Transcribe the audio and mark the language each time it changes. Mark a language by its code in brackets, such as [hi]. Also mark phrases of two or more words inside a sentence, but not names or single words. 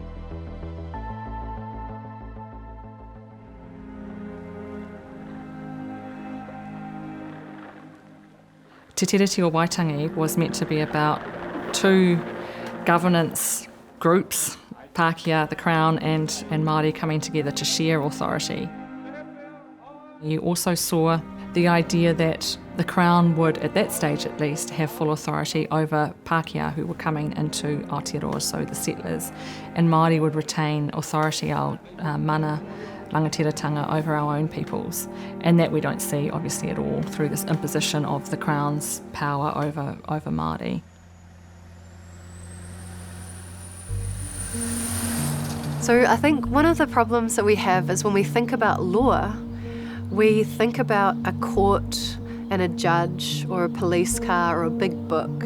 [en] Te Tiriti o Waitangi was meant to be about two governance groups, Pākehā, the Crown, and Māori coming together to share authority. You also saw the idea that the Crown would, at that stage at least, have full authority over Pākehā who were coming into Aotearoa, so the settlers, and Māori would retain authority, our [mi] mana, rangatiratanga, [en] over our own peoples. And that we don't see, obviously, at all through this imposition of the Crown's power over Māori. So I think one of the problems that we have is when we think about law, we think about a court and a judge or a police car or a big book.